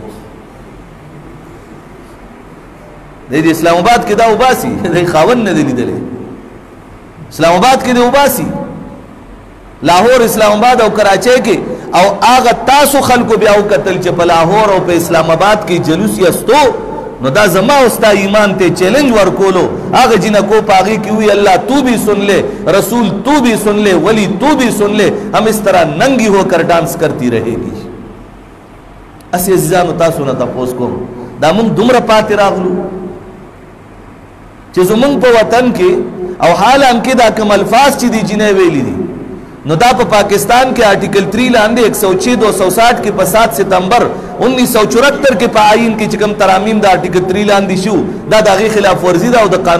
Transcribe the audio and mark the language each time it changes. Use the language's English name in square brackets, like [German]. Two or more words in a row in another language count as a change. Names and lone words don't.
[Pashto] د اسلام آباد کې دا وباسي د خاون نه دی لیدلې اسلام آباد کې دی وباسي لاهور اسلام آباد او کراچۍ کې او هغه تاسو خلکو بیا وکتل چې په لاهور او په اسلام آباد کې جلوس یستو نو دا زما او ستا ایمان ته چیلنج ورکولو هغه جنکو پاغي کې وی [Urdu] الله تو بھی سن لے رسول تو بھی سن لے ولی تو بھی سن لے ہم اس طرح ننگی ہو کر ڈانس کرتی رہے گی [Pashto] اسی عزیزانو تاسو نه تاسو کوم دا موږ دومره پاتې راغلو چې زمونږ په وطن کې او حال هم کې دا کوم الفاظ چې دي جنې ویلي دي نو دا په پاکستان کې آرټیکل 3 لاندې 106 260 کې په 7 ستمبر 1974 کې په آئین کې چې کوم ترامیم د آرټیکل 3 لاندې شو دا د هغې خلاف ورزي ده او د قانون